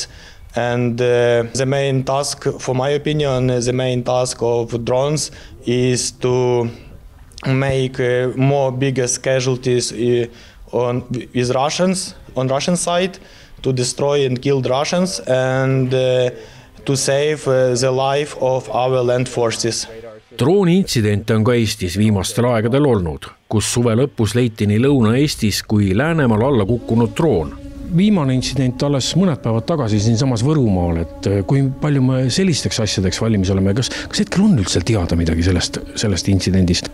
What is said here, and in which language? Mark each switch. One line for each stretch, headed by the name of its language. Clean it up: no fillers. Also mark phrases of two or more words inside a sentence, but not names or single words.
English: And the main task, for my opinion, the main task of drones is to make more biggest casualties with Russians on Russian side, to destroy and kill Russians, and to save the life of our land forces.
Estonian: Drooni intsidente on ka Eestis viimastel aegadel olnud, kus suve lõpus leiti nii Lõuna-Eestis kui Läänemaal alla kukkunud droon. Viimane intsident alles mõned päevad tagasi siin samas Võrumaal, et kui palju me sellisteks asjadeks valmis oleme, kas hetkel on üldse teada midagi sellest intsidendist?